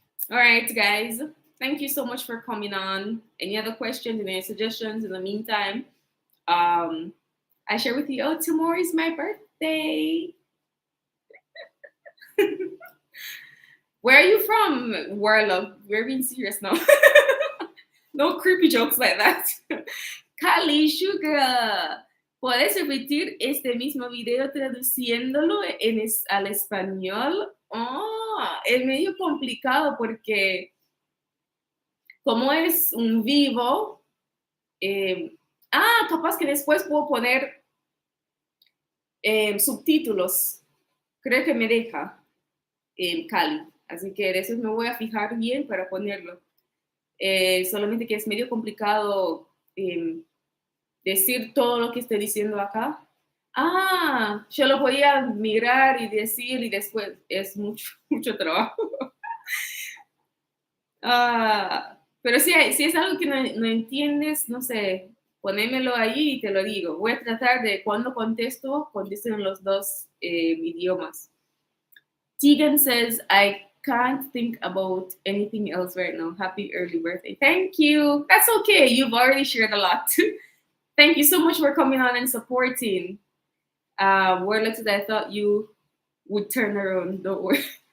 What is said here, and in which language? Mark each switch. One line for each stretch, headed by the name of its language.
English: All right, guys. Thank you so much for coming on. Any other questions, any suggestions in the meantime? I share with you, oh, tomorrow is my birthday. Where are you from, Warlock? We're being serious now. No creepy jokes like that. Cali Sugar.
Spanish: ¿Puedes repetir este mismo video traduciéndolo al español? Oh, es medio complicado porque como es un vivo, capaz que después puedo poner subtítulos. Creo que me deja Cali. Así que de eso me voy a fijar bien para ponerlo. Solamente que es medio complicado decir todo lo que estoy diciendo acá. Yo lo podía mirar y decir y después es mucho trabajo. Pero si es algo que no entiendes, no sé, ponémelo ahí y te lo digo. Voy a tratar de cuando contesto en los dos idiomas.
English: Tegan says, I can't think about anything else right now. Happy early birthday. Thank you. That's okay. You've already shared a lot. Thank you so much for coming on and supporting. Warlocks, I thought you would turn around. Don't worry.